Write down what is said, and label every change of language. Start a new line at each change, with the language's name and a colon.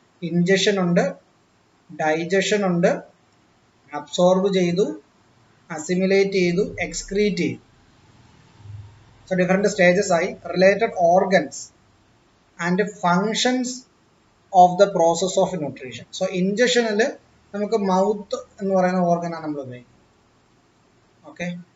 Malayalam: Ingestion ഉണ്ട്, digestion ഉണ്ട്, absorb ചെയ്തു, assimilate ചെയ്തു, excrete ചെയ്തു.
English: So different stages ആയി. Related organs and functions of the process of nutrition.
Malayalam: So ingestionൽ നമുക്ക് മൗത്ത് എന്ന് പറയുന്ന ഓർഗൻ ആണ് നമ്മൾ ഉപയോഗിക്കുന്നത്. ഓക്കെ.